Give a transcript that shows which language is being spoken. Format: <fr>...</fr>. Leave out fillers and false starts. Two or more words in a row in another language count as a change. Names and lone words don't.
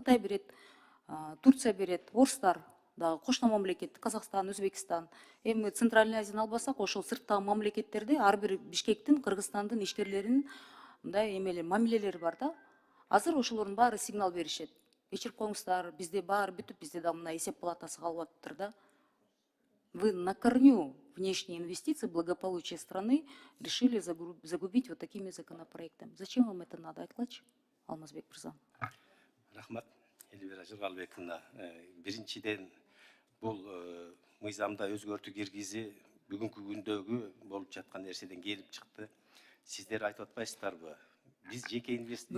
<ky>Кытай берет, Турция берет, орустар дагы кошуна мамлекет, Казакстан, Өзбекстан. Эми Центральный Азияны албасак, ошол сырттагы мамлекеттерде ар бир Бишкектин, Кыргызстандын ишкерлеринин мындай эмелер, мамилелери бар да. Азыр ошолордун баары сигнал беришет. Кечирип коюңуздар, бизде баары бүтүп, бизде да мына эсеп палатасы калып атыптыр да.</ky> <ru>Вы на корню внешние инвестиции, благополучие страны решили загубить вот такими законопроектами. Зачем вам это надо?</ru> <ky>Айткылачы, Алмазбек мырза. Рахмат, Элвира Жыргалбековна. Биринчиден, бул мыйзамда өзгөртүү киргизи бүгүнкү күндөгү болуп жаткан нерседен келип чыкты. Сиздер айтып атпайсыздарбы? Биз жеке инвестор.</ky>